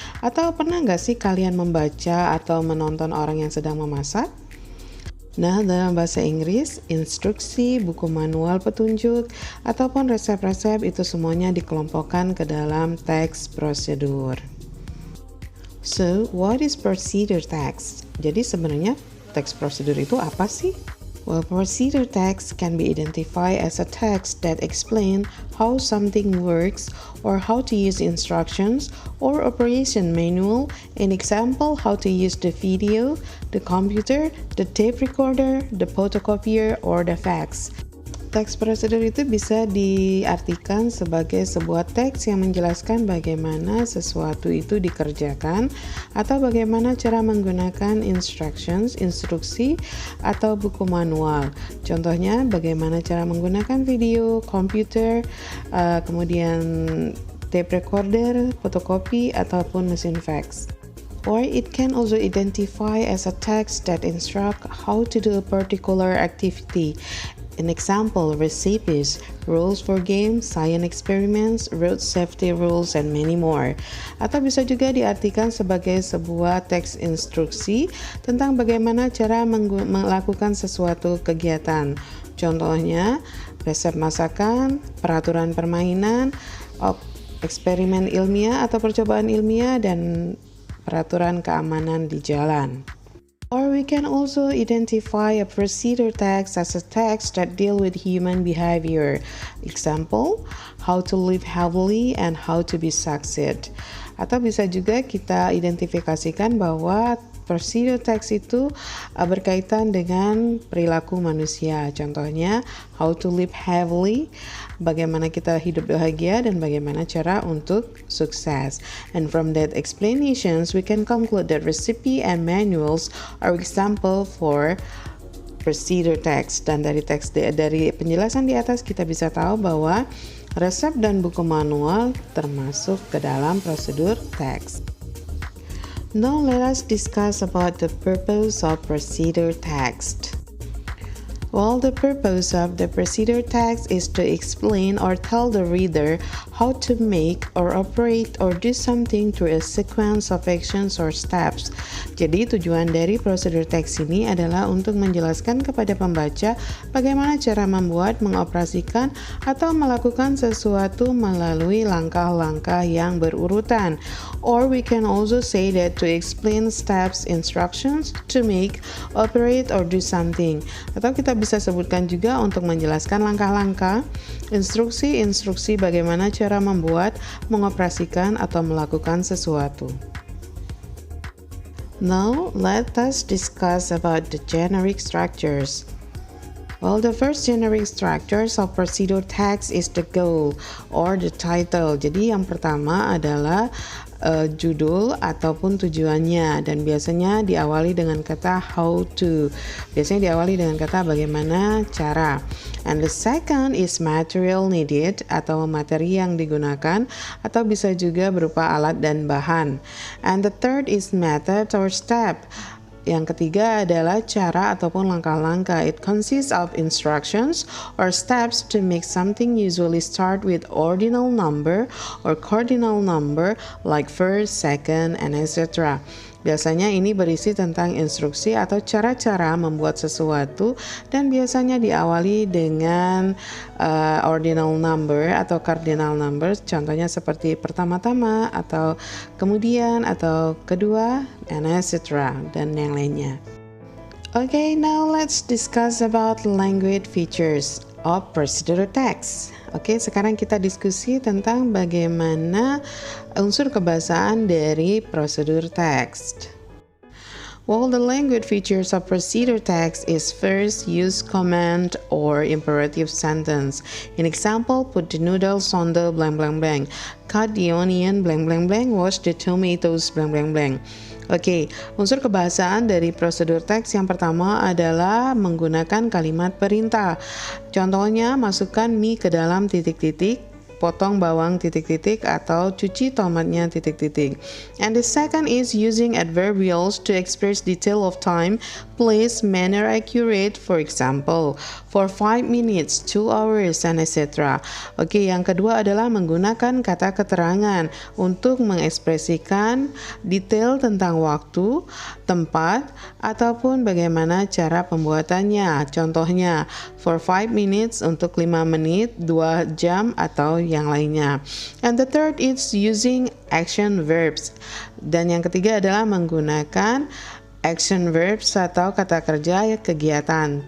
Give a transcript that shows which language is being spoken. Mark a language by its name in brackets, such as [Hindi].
[Indonesian] Atau pernah gak sih kalian membaca atau menonton orang yang sedang memasak? Nah, dalam bahasa Inggris, instruksi, buku manual petunjuk, ataupun resep-resep itu semuanya dikelompokkan ke dalam teks prosedur. [English] So, what is procedure text? [Indonesian] Jadi sebenarnya teks prosedur itu apa sih? [English] Well, procedure text can be identified as a text that explains how something works or how to use instructions or operation manual. An example, how to use the video, the computer, the tape recorder, the photocopier, or the fax. [Indonesian] Teks prosedur itu bisa diartikan sebagai sebuah teks yang menjelaskan bagaimana sesuatu itu dikerjakan atau bagaimana cara menggunakan instruksi, atau buku manual. Contohnya, bagaimana cara menggunakan video, komputer, kemudian tape recorder, fotokopi, ataupun mesin fax. [English] Or it can also identify as a text that instructs how to do a particular activity. An example, recipes, rules for games, science experiments, road safety rules, and many more. [Indonesian] Atau bisa juga diartikan sebagai sebuah teks instruksi tentang bagaimana cara melakukan sesuatu kegiatan. Contohnya, resep masakan, peraturan permainan, eksperimen ilmiah atau percobaan ilmiah, dan peraturan keamanan di jalan. [English] Or we can also identify a procedure text as a text that deal with human behavior. Example, how to live healthily and how to be succeed. [Indonesian] Atau bisa juga kita identifikasikan bahwa procedure text itu berkaitan dengan perilaku manusia. Contohnya, [English] how to live healthily, [Indonesian] bagaimana kita hidup bahagia dan bagaimana cara untuk sukses. [English] And from that explanations, we can conclude that recipe and manuals are example for procedure text. [Indonesian] Dan dari penjelasan di atas kita bisa tahu bahwa resep dan buku manual termasuk ke dalam prosedur text. [English] Now let us discuss about the purpose of procedure text. Well, the purpose of the procedure text is to explain or tell the reader how to make or operate or do something through a sequence of actions or steps. [Indonesian] Jadi tujuan dari prosedur teks ini adalah untuk menjelaskan kepada pembaca bagaimana cara membuat, mengoperasikan, atau melakukan sesuatu melalui langkah-langkah yang berurutan. [English] Or we can also say that to explain steps, instructions, to make, operate, or do something. [Indonesian] Atau kita bisa sebutkan juga untuk menjelaskan langkah-langkah, instruksi bagaimana cara membuat, mengoperasikan, atau melakukan sesuatu. [English] Now, let us discuss about the generic structures. Well, the first generic structures of procedure text is the goal or the title. [Indonesian] Jadi yang pertama adalah judul ataupun tujuannya, dan biasanya diawali dengan kata how to. Biasanya diawali dengan kata bagaimana cara. [English] And the second is material needed [Indonesian] atau materi yang digunakan, atau bisa juga berupa alat dan bahan. [English] And the third is method or step. [Indonesian] Yang ketiga adalah cara ataupun langkah-langkah. [English] It consists of instructions or steps to make something, usually start with ordinal number or cardinal number like first, second, and etc. [Indonesian] Biasanya ini berisi tentang instruksi atau cara-cara membuat sesuatu, dan biasanya diawali dengan ordinal number atau cardinal number. Contohnya seperti pertama-tama atau kemudian atau kedua, and etc. dan yang lainnya. [English] Okay, now let's discuss about language features of procedural text. [Indonesian] Oke, sekarang kita diskusi tentang bagaimana unsur kebahasaan dari prosedur teks. [English] Well, the language features of procedure text is first use command or imperative sentence. In example, put the noodles on the blank blank blank. Cut the onion blank blank blank. Wash the tomatoes blank blank blank. [Indonesian] Oke, unsur kebahasaan dari prosedur teks yang pertama adalah menggunakan kalimat perintah. Contohnya, masukkan mie ke dalam titik-titik, potong bawang titik-titik, atau cuci tomatnya titik-titik. [English] And the second is using adverbials to express detail of time, place, manner, accurate. For example, for 5 minutes, 2 hours, and etc. [Indonesian] Oke, yang kedua adalah menggunakan kata keterangan untuk mengekspresikan detail tentang waktu, tempat, ataupun bagaimana cara pembuatannya. Contohnya, [English] for 5 minutes [Indonesian] untuk 5 menit, 2 jam, atau yang lainnya. [English] And the third is using action verbs. [Indonesian] Dan yang ketiga adalah menggunakan action verbs atau kata kerja kegiatan.